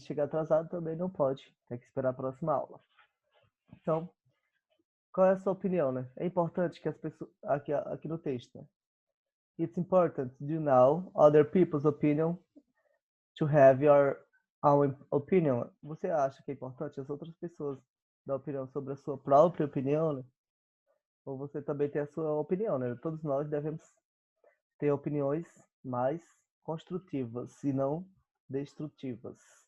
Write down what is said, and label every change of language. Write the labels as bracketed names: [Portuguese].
[Portuguese] Chegar atrasado também não pode. Tem que esperar a próxima aula. Então, qual é a sua opinião, né? É importante que as pessoas... Aqui no texto, né? [English] It's important to know other people's opinion to have your own opinion. [Portuguese] Você acha que é importante as outras pessoas dar opinião sobre a sua própria opinião, né? Ou você também tem a sua opinião, né? Todos nós devemos ter opiniões mais construtivas e não destrutivas.